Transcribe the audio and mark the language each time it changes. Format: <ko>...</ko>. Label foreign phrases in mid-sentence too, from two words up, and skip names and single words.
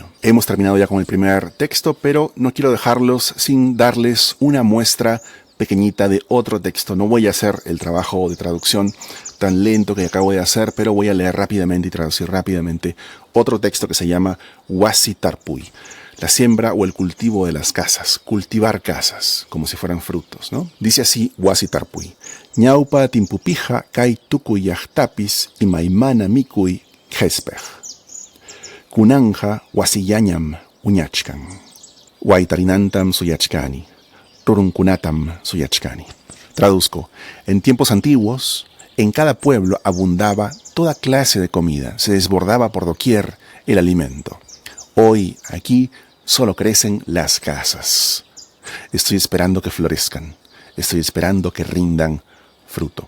<es>Hemos terminado ya con el primer texto, pero no quiero dejarlos sin darles una muestra pequeñita de otro texto. No voy a hacer el trabajo de traducción tan lento que acabo de hacer, pero voy a leer rápidamente y traducir rápidamente otro texto que se llama Huasi Tarpuy. La siembra o el cultivo de las casas, cultivar casas, como si fueran frutos, ¿no? Dice así Huasi Tarpuy.</es> <qu>Ñaupa timpupija kai tukuy yahtapis y maimana mikuy jespej. Kunanja wasiyañam uñachkan. Waitarinantam suyachkani. Rurunkunatam suyachkani.</qu> <es>Traduzco. En tiempos antiguos, en cada pueblo abundaba toda clase de comida. Se desbordaba por doquier el alimento. Hoy, aquí, solo crecen las casas. Estoy esperando que florezcan. Estoy esperando que rindan fruto.</es>